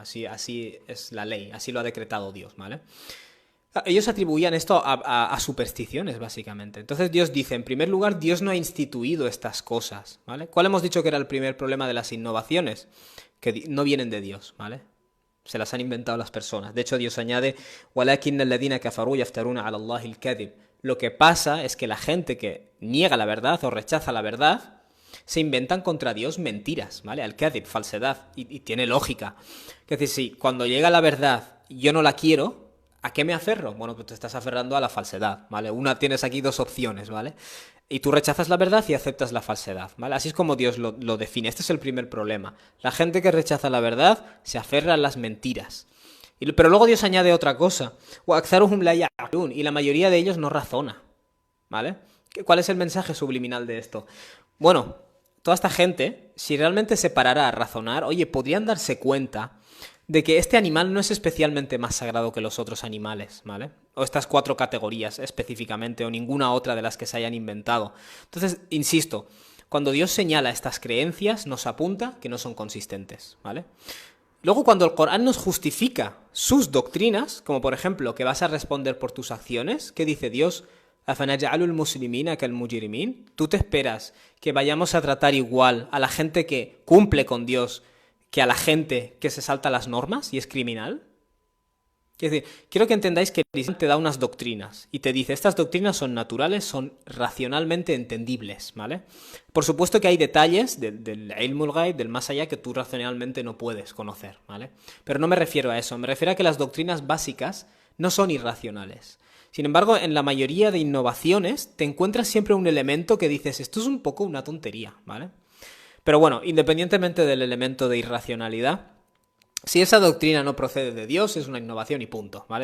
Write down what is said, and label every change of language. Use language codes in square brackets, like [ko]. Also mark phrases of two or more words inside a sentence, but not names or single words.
[es] Así es la ley, así lo ha decretado Dios, ¿vale? Ellos atribuían esto a supersticiones, básicamente. Entonces Dios dice, en primer lugar, Dios no ha instituido estas cosas, ¿vale? ¿Cuál hemos dicho que era el primer problema de las innovaciones? Que no vienen de Dios, ¿vale? Se las han inventado las personas. De hecho, Dios añade, [ar] وَلَكِنَّ الَّذِينَ كَفَرُوا يَفْتَرُونَ عَلَى اللَّهِ الْكَذِبَ. [es] Lo que pasa es que la gente que niega la verdad o rechaza la verdad se inventan contra Dios mentiras, ¿vale? Al-kadhib, falsedad, y tiene lógica. Es decir, si cuando llega la verdad yo no la quiero, ¿a qué me aferro? Bueno, pues te estás aferrando a la falsedad, ¿vale? Tienes aquí 2 opciones, ¿vale? Y tú rechazas la verdad y aceptas la falsedad, ¿vale? Así es como Dios lo define. Este es el primer problema. La gente que rechaza la verdad se aferra a las mentiras. Pero luego Dios añade otra cosa. [ar] وَأَكْثَرُهُمْ لَا يَعْقِلُونَ. [es] Y la mayoría de ellos no razona, ¿vale? ¿Cuál es el mensaje subliminal de esto? Bueno, toda esta gente, si realmente se parara a razonar, oye, podrían darse cuenta de que este animal no es especialmente más sagrado que los otros animales, ¿vale? O estas 4 categorías específicamente, o ninguna otra de las que se hayan inventado. Entonces, insisto, cuando Dios señala estas creencias, nos apunta que no son consistentes, ¿vale? Luego, cuando el Corán nos justifica sus doctrinas, como por ejemplo que vas a responder por tus acciones, ¿qué dice Dios? [ar] أَفَنَجْعَلُ الْمُسْلِمِينَ كَالْمُجْرِمِينَ. [es] ¿Tú te esperas que vayamos a tratar igual a la gente que cumple con Dios que a la gente que se salta las normas y es criminal? Es decir, quiero que entendáis que el Islam te da unas doctrinas y te dice, estas doctrinas son naturales, son racionalmente entendibles, ¿vale? Por supuesto que hay detalles del [ar] علم الغيب, [es] del más allá, que tú racionalmente no puedes conocer, ¿vale? Pero no me refiero a eso, me refiero a que las doctrinas básicas no son irracionales. Sin embargo, en la mayoría de innovaciones te encuentras siempre un elemento que dices, esto es un poco una tontería, ¿vale? Pero bueno, independientemente del elemento de irracionalidad, si esa doctrina no procede de Dios, es una innovación y punto, ¿vale?